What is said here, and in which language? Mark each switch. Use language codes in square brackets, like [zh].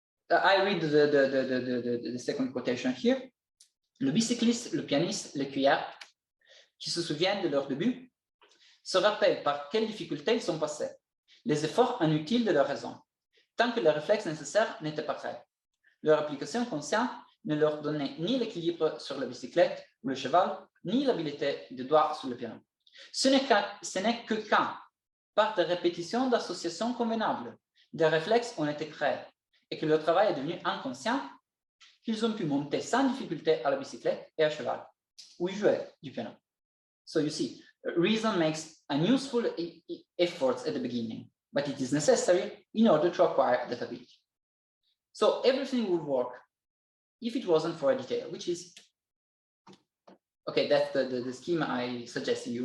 [en] I read the second quotation here. [fr] Le bicycliste, le pianiste, l'écuyère, qui se souviennent de leur début, se rappellent par quelles difficultés ils sont passés, les efforts inutiles de leur raison, tant que les réflexes nécessaires n'étaient pas prêts. Leur application consciente ne leur donnait ni l'équilibre sur la bicyclette ou le cheval, ni l'habileté de doigts sur le piano. Ce n'est que quand, par des répétitions d'associations convenables, des réflexes ont été créés et que le travail est devenu inconscient, qu'ils ont pu monter sans difficulté à la bicyclette et à cheval, ou jouer du piano. [en] So you see, reason makes unuseful efforts at the beginning, but it is necessary in order to acquire that ability. So everything would work if it wasn't for a detail, which is, okay, that's the scheme I suggested you.